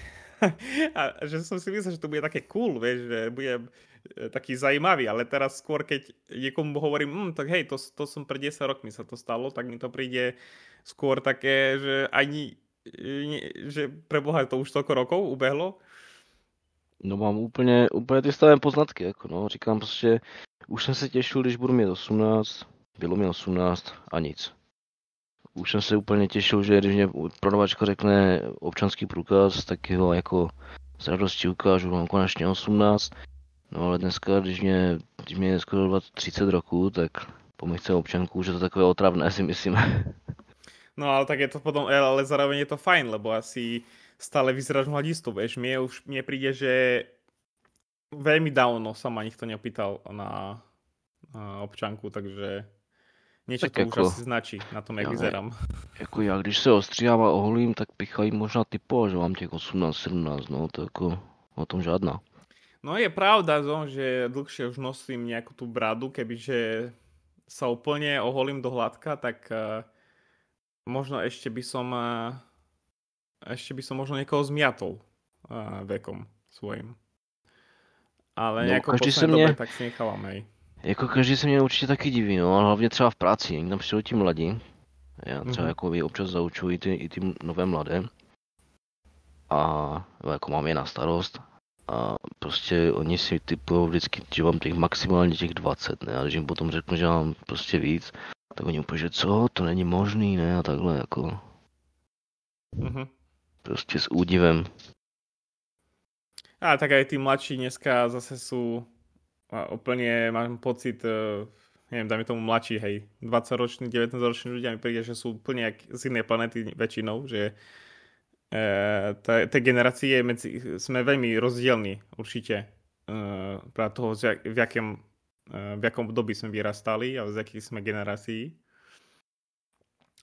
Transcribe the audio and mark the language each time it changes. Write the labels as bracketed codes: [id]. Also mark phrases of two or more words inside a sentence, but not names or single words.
[sk] A že som si myslel, že to bude také cool, vieš, že budem taký zaujímavý, ale teraz skôr, keď niekomu hovorím, tak hej, to som pred 10 rokmi sa to stalo, tak mi to príde skôr také, že ani, že preboha to už toľko rokov ubehlo. [cs] No mám úplně ty staré poznatky, jako no, říkám prostě, už jsem se těšil, když budu mít 18, bylo mi 18 a nic. Už jsem se úplně těšil, že když mě prodavačka řekne občanský průkaz, tak ho jako s radostí ukážu, mám konečně 18. No ale dneska, když mě je skoro 30 roků, tak po mých chce občanku, že to takové otravné, si myslím. [sk] No ale tak je to potom, ale zároveň je to fajn, lebo asi stále vyzeráš mladisto, vieš. Mne príde, že veľmi dávno sa ma nikto neopýtal na občanku, takže niečo tak to jako, už asi značí na tom, jak vyzerám. [cs] Jako já, když se ostříhám a oholím, tak pichají možná typo, že mám těch 18, 17, no to jako o tom žádná. [sk] No je pravda, že dlhšie už nosím nejakú tú bradu, kebyže sa úplne oholím do hladka, tak možno ešte by som možno niekoho zmiatol vekom svojím. Ale nejako posledné dobe tak si nechávam, hej. [cs] Jako každý se mě určitě taky diví, no, ale hlavně třeba v práci, někdy tam přijdou ti mladí. Já třeba jako občas zaučuji i ty nové mladé. A jako mám je na starost. A prostě oni si typují vždycky, že mám těch maximálně těch 20, ne? A když jim potom řeknu, že mám prostě víc, tak oni úplně, že co, to není možný, ne? A takhle jako... Prostě s údivem. [sk] A tak aj tí mladší dneska zase sú úplne, mám pocit, neviem, dajme tomu mladší, hej, 20-roční, 19-roční ľudia mi príde, že sú úplne z inej planety väčšinou, že tej generácie sme veľmi rozdielni určite pre toho, v jakom období sme vyrastali a z jakých sme generácií.